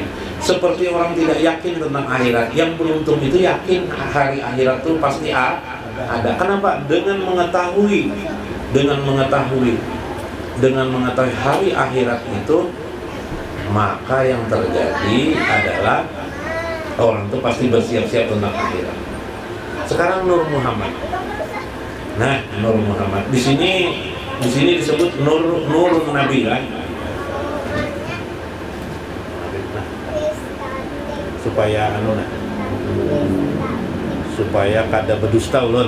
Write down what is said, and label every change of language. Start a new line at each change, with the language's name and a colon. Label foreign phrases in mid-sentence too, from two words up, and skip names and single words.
Indonesian: Seperti orang tidak yakin tentang akhirat. Yang beruntung itu yakin hari akhirat itu pasti ada. Kenapa? Dengan mengetahui hari akhirat itu, maka yang terjadi adalah orang itu pasti bersiap-siap tentang akhirat. Sekarang Nur Muhammad. Nah, Nur Muhammad. Di sini disebut Nur Nabi kan.
Banjar: Supaya kada berdusta ulun.